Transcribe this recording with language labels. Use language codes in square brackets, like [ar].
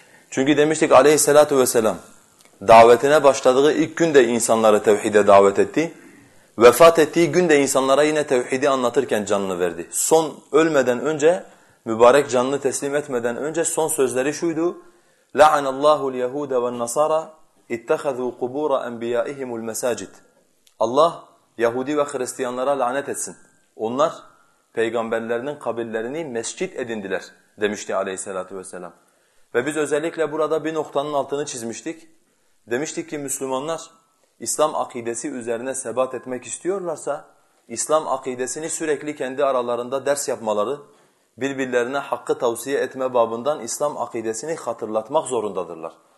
[tr] Çünkü demiştik aleyhissalatu vesselam davetine başladığı ilk günde insanları tevhide davet etti. Vefat ettiği günde insanlara yine tevhidi anlatırken canını verdi. Son ölmeden önce, mübarek canını teslim etmeden önce son sözleri şuydu. [ar] لَعَنَ اللّٰهُ الْيَهُودَ وَالنَّصَارَ اِتَّخَذُوا قُبُورَ اَنْبِيَائِهِمُ الْمَسَاجِدِ [tr] Allah Yahudi ve Hristiyanlara lanet etsin. Onlar peygamberlerinin kabirlerini mescit edindiler demişti aleyhissalatü vesselam. Ve biz özellikle burada bir noktanın altını çizmiştik. Demiştik ki Müslümanlar İslam akidesi üzerine sebat etmek istiyorlarsa, İslam akidesini sürekli kendi aralarında ders yapmaları, birbirlerine hakkı tavsiye etme babından İslam akidesini hatırlatmak zorundadırlar.